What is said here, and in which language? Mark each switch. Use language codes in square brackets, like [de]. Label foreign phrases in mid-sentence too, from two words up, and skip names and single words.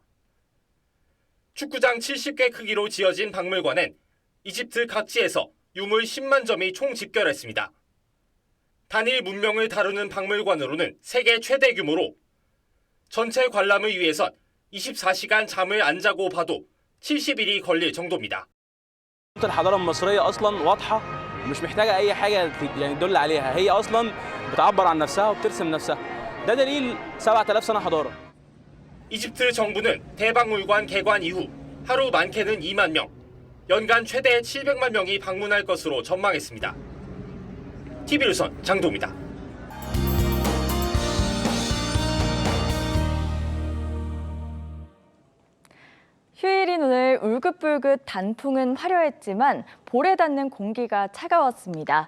[ko] 축구장 70개 크기로 지어진 박물관엔 이집트 각지에서 유물 10만 점이 총 집결했습니다. 단일 문명을 다루는 박물관으로는 세계 최대 규모로 전체 관람을 위해선 24시간 잠을 안 자고 봐도 70일이 걸릴 정도입니다. [ar] الحضارة المصرية أصلا واضحة ومش محتاجة أي حاجة يعني تدل عليها هي أصلا بتعبر عن نفسها وبترسم نفسها ده دليل 7000 سنة حضارة. [ko] 이집트 정부는 대박물관 개관 이후 하루 많게는 2만 명, 연간 최대 700만 명이 방문할 것으로 전망했습니다. TV조선 장도입니다. 휴일인 오늘 울긋불긋 단풍은 화려했지만 볼에 닿는 공기가 차가웠습니다.